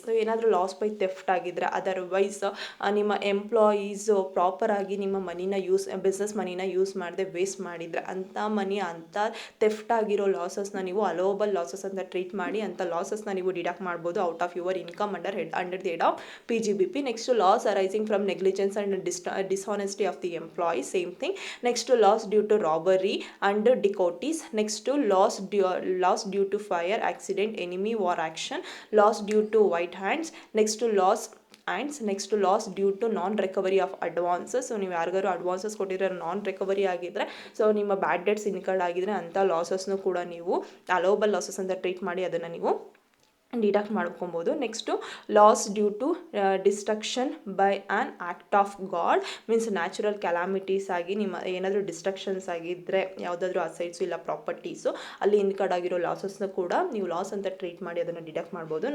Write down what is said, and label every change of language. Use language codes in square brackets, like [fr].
[kn] So ಏನಾದರೂ loss by theft ಆಗಿದ್ದರೆ, otherwise ನಿಮ್ಮ ಎಂಪ್ಲಾಯೀಸು ಪ್ರಾಪರಾಗಿ ನಿಮ್ಮ ಬಿಸ್ನೆಸ್ ಮನಿನ ಯೂಸ್ ಮಾಡದೆ ವೇಸ್ಟ್ ಮಾಡಿದರೆ ಅಂಥ ಮನಿ, ಅಂಥ ಥೆಫ್ಟ್ ಆಗಿರೋ ಲಾಸಸ್ನ ನೀವು ಅಲೋವಬಲ್ ಲಾಸಸ್ ಅಂತ ಟ್ರೀಟ್ ಮಾಡಿ ಅಂಥ ಲಾಸಸ್ನ ನೀವು ಡಿಡಕ್ಟ್ ಮಾಡ್ಬೋದು [en] Out of your income under the head of PGBP. Next loss arising from negligence and dishonesty of the employees, same thing. Next loss due to robbery and dacoities. Next loss due to fire, accident, enemy, war action, loss due to white hands. Next to loss hands. Next loss due to non recovery of advances. [kn] So ನೀವು ಯಾರಿಗಾರು advances ಕೊಟ್ಟಿದ್ರೆ ನಾನ್ recovery ಆಗಿದ್ದರೆ, so ನಿಮ್ಮ ಬ್ಯಾಡ್ debts incurred ಆಗಿದ್ರೆ ಅಂಥ ಲಾಸಸ್ನು ಕೂಡ ನೀವು allowable losses ಅಂತ ಟ್ರೀಟ್ ಮಾಡಿ ಅದನ್ನು ನೀವು ಡಿಡಕ್ಟ್ ಮಾಡ್ಕೊಬೋದು. [en] next loss due to destruction by an act of God, [kn] means natural ಕ್ಯಾಲಾಮಿಟೀಸ್ ಆಗಿ ನಿಮ್ಮ ಏನಾದರೂ ಡಿಸ್ಟ್ರಕ್ಷನ್ಸ್ ಆಗಿದ್ದರೆ ಯಾವುದಾದ್ರೂ ಅಸೈಟ್ಸು ಇಲ್ಲ ಪ್ರಾಪರ್ಟೀಸು ಅಲ್ಲಿ ಇನ್ಕರ್ಡ್ ಆಗಿರೋ ಲಾಸಸ್ನ ಕೂಡ ನೀವು ಲಾಸ್ ಅಂತ ಟ್ರೀಟ್ ಮಾಡಿ ಅದನ್ನು ಡಿಡಕ್ಟ್ ಮಾಡ್ಬೋದು.